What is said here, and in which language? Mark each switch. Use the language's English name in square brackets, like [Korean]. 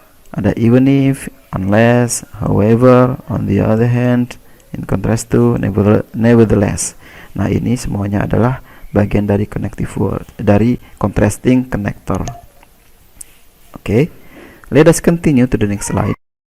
[English] Ada even if, unless, however, on the other hand, in contrast to, nevertheless. [Indonesian] Nah, ini semuanya adalah bagian dari connective word, dari contrasting connector. [English] Oke, let us continue to the next slide.